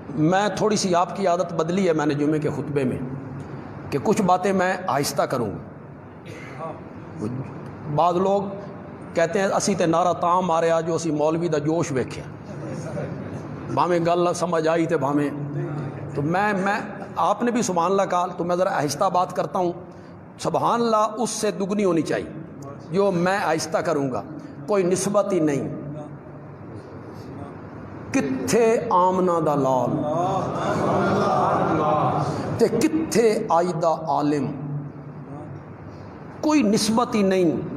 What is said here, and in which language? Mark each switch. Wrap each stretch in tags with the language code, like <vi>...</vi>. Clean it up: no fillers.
<ur>میں تھوڑی سی آپ کی عادت بدلی ہے میں نے جمعے کے خطبے میں کہ کچھ باتیں میں آہستہ کروں. بعض لوگ کہتے ہیں</ur> <pa>اسی تے نعرہ تاں ماریا جو اسی مولوی دا جوش ویکھیا، بھاویں گل سمجھ آئی تے بھاویں.</pa> <ur>تو میں آپ نے بھی سبحان اللہ کہا تو میں ذرا آہستہ بات کرتا ہوں. سبحان اللہ اس سے دگنی ہونی چاہیے جو میں آہستہ کروں گا. کوئی نسبت ہی نہیں.</ur> <pa>کتھے آمنہ دا لال تے کتھے آئیدہ عالم، کوئی نسبت ہی نہیں.</pa>